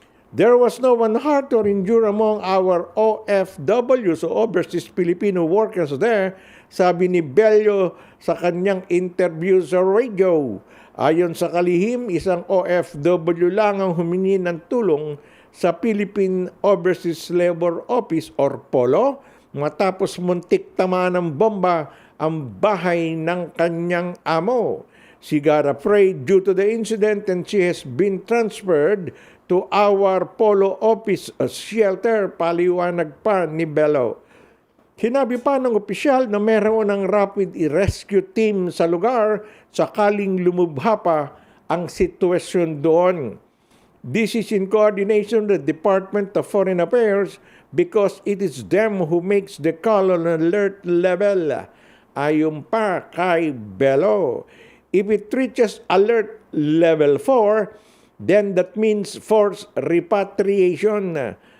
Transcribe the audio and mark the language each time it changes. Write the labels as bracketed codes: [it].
[en] There was no one hurt or injured among our OFWs o Overseas Filipino Workers there, [tl] sabi ni Bello sa kanyang interview sa radio. Ayon sa kalihim, isang OFW lang ang humingi ng tulong sa Philippine Overseas Labor Office or POLO matapos muntik tamaan ng bomba ang bahay ng kanyang amo. [en] She got afraid due to the incident and she has been transferred to our Polo office shelter, [tl] paliwanag pa ni Bello. Sinabi pa ng opisyal na meron ng rapid rescue team sa lugar sakaling lumubha pa ang sitwasyon doon. [en] This is in coordination with the Department of Foreign Affairs because it is them who makes the call on alert level. [tl] Ayon pa kay Bello. [en] If it reaches alert level 4, then that means forced repatriation.